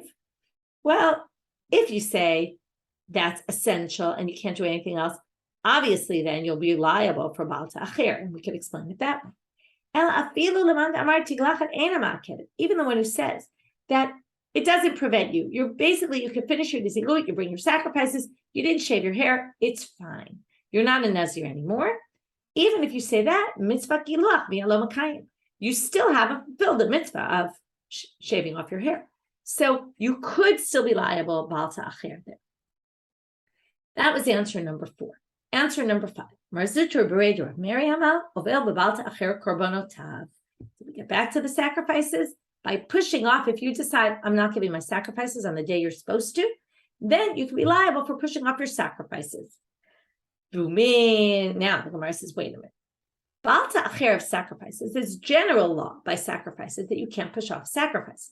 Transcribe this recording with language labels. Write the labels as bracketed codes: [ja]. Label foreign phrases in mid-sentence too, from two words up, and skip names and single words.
[en] Well, if you say that's essential and you can't do anything else, obviously then you'll be liable for [he] bal ta'acher, [en] and we could explain it that way. Even the one who says that it doesn't prevent you. You can finish your nazirut, you bring your sacrifices, you didn't shave your hair, it's fine. You're not a nazir anymore. Even if you say that, [he] mitzvah giluach v'alo makayim, [en] you still haven't fulfilled the mitzvah of shaving off your hair. So you could still be liable [he] bal ta'acher [en] there. That was answer number 4. Answer number 5. [arc] Marzutra bereder of Miriam ovel b'bal ta'acher korbonotav. [en] So we get back to the sacrifices. By pushing off, if you decide, I'm not giving my sacrifices on the day you're supposed to, then you can be liable for pushing off your sacrifices. Now the Gemara says, wait a minute. [he] Bal ta'acher [en] of sacrifices, there's general law by sacrifices that you can't push off sacrifices.